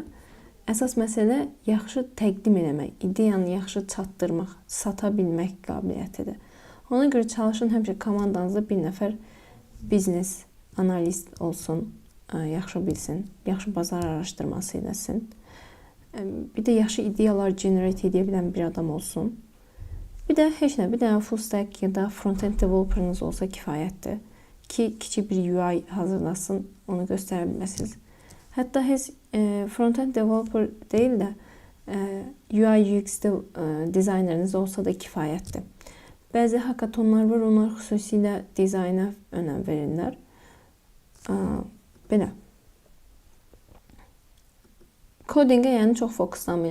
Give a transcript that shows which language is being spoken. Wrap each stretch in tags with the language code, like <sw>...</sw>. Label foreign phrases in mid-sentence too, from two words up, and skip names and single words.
<az>Əsas məsələ yaxşı təqdim eləmək, ideyanı yaxşı çatdırmaq, sata bilmək qabiliyyətidir. Ona görə çalışın həmişə komandanızda bir nəfər biznes analist olsun, yaxşı bilsin, yaxşı bazar araşdırması eləsin. Bir də yaxşı ideyalar generate edə bilən bir adam olsun. Bir də heç nə, bir də</az> <en>full stack</en> <az>ya da</az> <en>front-end developerınız</en> <az>olsa kifayətdir. Ki, kiçik bir UI hazırlasın, onu göstərə biləsiniz. Hətta heç</az> <en>front-end developer</en> <az>deyil də</az> <en>UI UX</en> <az>dizayneriniz olsa da kifayətdir. Bəzi hackathonlar var, onlar xüsusilə dizayna önəm verirlər. Belə. Kodinqə yəni çox fokuslanmayın.</az>